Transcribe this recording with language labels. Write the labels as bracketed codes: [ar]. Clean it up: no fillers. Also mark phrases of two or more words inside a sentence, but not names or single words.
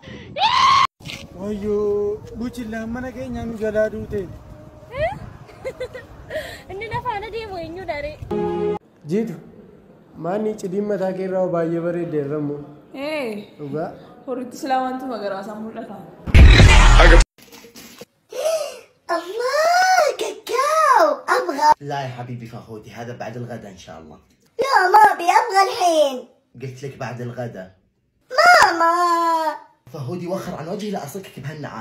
[om] Wayyoo buchillaan mana keenya nu jalaa duute. Inni lafaana deemu eenyu dharee? Jiitu maanni cidhiin mataa keerraa baay'ee bareedeerramu. Dhugaa. Horitti silaa wanti magariisa mul'ata. [ar] الله كاكاو أبغى. لا يا حبيبي فهودي هذا بعد الغداء إن شاء الله. لا ما أبي أبغى الحين. قلت لك بعد الغداء. ماما. فهودي وخر عن وجهي لا أصكك بهالنعال.